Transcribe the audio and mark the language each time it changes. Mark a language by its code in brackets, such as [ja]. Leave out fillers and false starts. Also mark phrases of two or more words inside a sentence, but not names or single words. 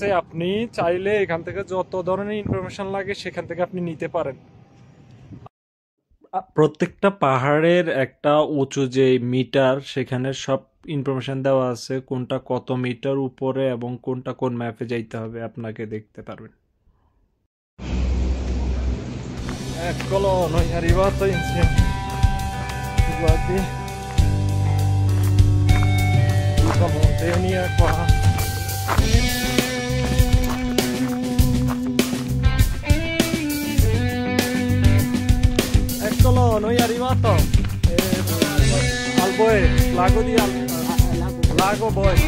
[bn] আপনি চাইলে এখান থেকে যত ধরনের ইনফরমেশন লাগে সেখান থেকে আপনি নিতে পারেন। প্রত্যেকটা পাহাড়ের একটা উঁচু যে মিটার, সেখানে সব ইনফরমেশন দেওয়া আছে, কোনটা কত মিটার উপরে এবং কোনটা কোন ম্যাপে যাইতে হবে আপনাকে দেখতে পারবেন। [it] Eccolo, noi è arrivato insieme. Guardi, tutta montagna qua. Eccolo, noi è arrivato al Boi, lago di Lago Boi.